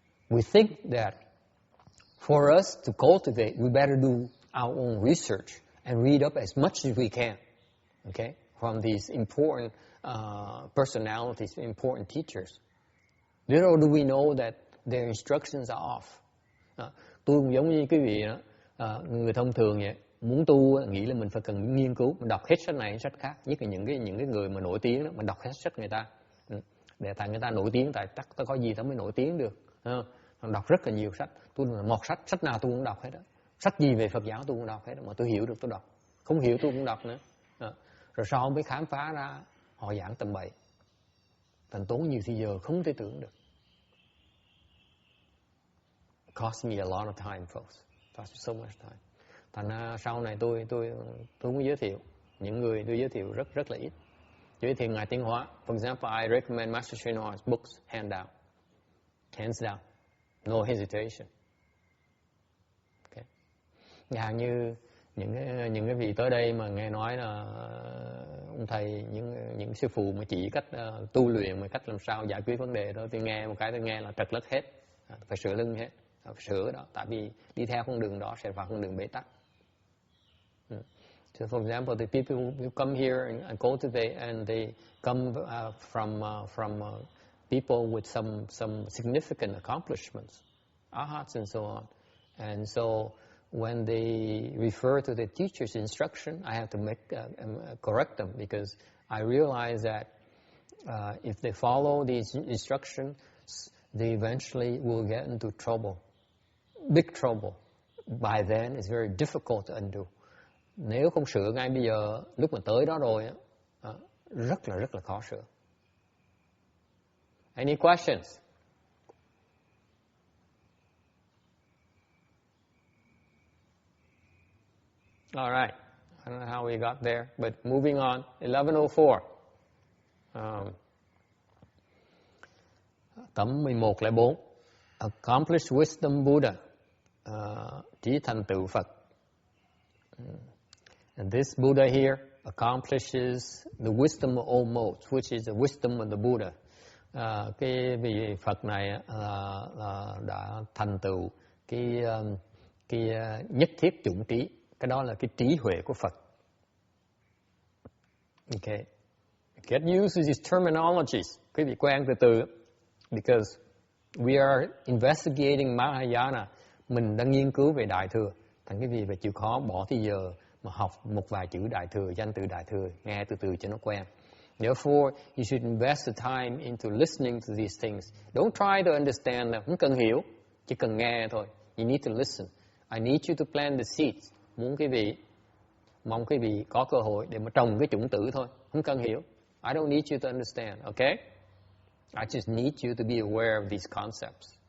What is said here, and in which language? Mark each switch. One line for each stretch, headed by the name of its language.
English: We think that for us to cultivate, we better do our own research and read up as much as we can, okay, from these important personalities, important teachers. Little do we know that their instructions are off.
Vietnamese: Tôi cũng giống như quý vị đó, người thông thường vậy, muốn tu nghĩ là mình phải cần nghiên cứu, mình đọc hết sách này sách khác, nhất là những cái người mà nổi tiếng đó, mình đọc hết sách người ta. Để tại người ta nổi tiếng, tại chắc có gì tao mới nổi tiếng được. Đọc rất là nhiều sách. Tôi là một sách nào tôi cũng đọc hết đó. Sách gì về Phật giáo tôi cũng đọc hết đó. Mà tôi hiểu được tôi đọc. Không hiểu tôi cũng đọc nữa. Rồi sau mới khám phá ra họ giảng tầm bậy. Thành tốn nhiều thời giờ không thể tưởng được.
English: It cost me a lot of time, folks. It cost me so much time.
Vietnamese: Thành sau này tôi muốn giới thiệu. Những người tôi giới thiệu rất là ít. Giới thiệu Ngài Tiến Hóa.
English: For example, I recommend Master Sri Noir's books, hands down, no hesitation. Okay.
Vietnamese: Ngài như những cái vị tới đây mà nghe nói là ông thầy những sư phụ mà chỉ cách tu luyện, mà cách làm sao giải quyết vấn đề đó, tôi nghe một cái tôi nghe là trật lất hết, phải sửa lưng hết, phải sửa đó, tại vì đi theo con đường đó sẽ vào con đường bế tắc.
English: So, for example, the people who come here and cultivate, and they come from people with some significant accomplishments, arhats and so on. And so, when they refer to the teacher's instruction, I have to correct them, because I realize that if they follow these instructions, they eventually will get into trouble, big trouble. By then, it's very difficult to undo.
Vietnamese: Nếu không sửa ngay bây giờ, lúc mà tới đó rồi, rất là khó sửa.
English: Any questions? All right. I don't know how we got there, but moving on. 1104.
Vietnamese: Tấm 1104.
English: Accomplished wisdom Buddha.
Vietnamese: Trí thành tựu Phật.
English: And this Buddha here accomplishes the wisdom of all modes, which is the wisdom of the Buddha.
Vietnamese: Cái vị Phật này đã thành tựu cái nhất thiết chủng trí. Cái đó là cái trí huệ của Phật.
English: Okay. Get used to these terminologies.
Vietnamese: Quý vị quen từ từ.
English: Because we are investigating Mahayana.
Vietnamese: Mình đang nghiên cứu về Đại Thừa. Thành cái gì phải chịu khó bỏ thì giờ mà học một vài chữ Đại Thừa, danh từ Đại Thừa, nghe từ từ cho nó quen.
English: Therefore, you should invest the time into listening to these things. Don't try to understand them.
Vietnamese: Không cần hiểu, chỉ cần nghe thôi.
English: You need to listen. I need you to plant the seeds.
Vietnamese: Mong quý vị có cơ hội để mà trồng cái chủng tử thôi. Không cần hiểu.
English: I don't need you to understand, okay? I just need you to be aware of these concepts.